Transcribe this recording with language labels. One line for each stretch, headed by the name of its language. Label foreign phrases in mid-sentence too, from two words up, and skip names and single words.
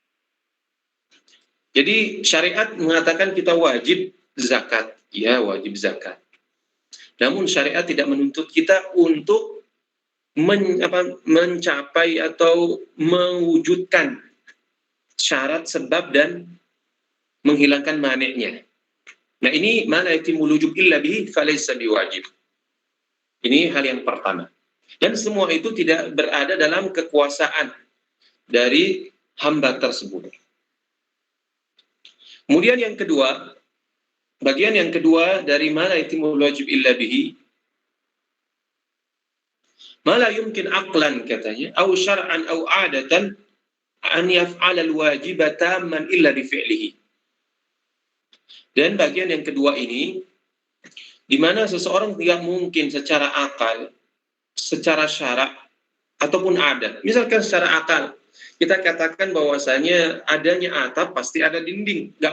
Indonesian: Jadi syariat mengatakan kita wajib zakat. Ya, wajib zakat. Namun syariat tidak menuntut kita untuk mencapai atau mewujudkan syarat, sebab, dan menghilangkan mani'nya. Nah, ini
Arabic: ما لا يتم الوجوب إلا به فليس بواجب.
Indonesian: Ini hal yang pertama. Dan semua itu tidak berada dalam kekuasaan dari hamba tersebut. Kemudian yang kedua, bagian yang kedua dari
Arabic: ما لا يتم الواجب إلا به ما لا يمكن عقلا,
Indonesian: katanya,
Arabic: أو شرعا أو عادة أن يفعل الواجب تاما إلا بفعله.
Indonesian: Dan bagian yang kedua ini, di mana seseorang tidak mungkin secara akal, secara syara' ataupun adat. Misalkan secara akal, kita katakan bahwasanya adanya atap pasti ada dinding.